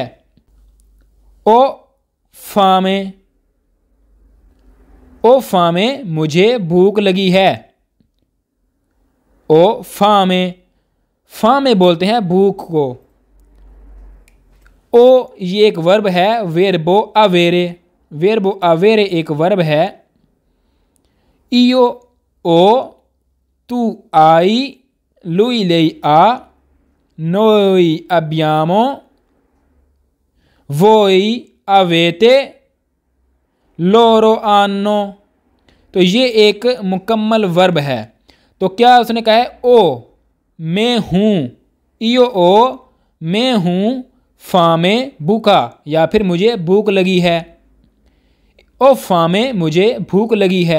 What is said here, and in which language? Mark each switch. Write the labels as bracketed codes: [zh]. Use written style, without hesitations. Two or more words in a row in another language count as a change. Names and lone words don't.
[it] ho fame, ho fame [hi] मुझे भूख लगी है, [it] ho fame, fame [hi] बोलते हैं भूख को। ओ ये एक वर्ब है, [it] verbo avere, verbo avere [hi] एक वर्ब है। [it] io ho tu hai, lui lei ha, noi abbiamo, voi avete, loro hanno, [hi] तो ये एक मुकम्मल वर्ब है। तो क्या उसने कहा है, ओ मैं हूँ, [it] io ho [hi] मैं हूँ, फामे भूखा या फिर मुझे भूख लगी है, [it] ho fame [hi] मुझे भूख लगी है।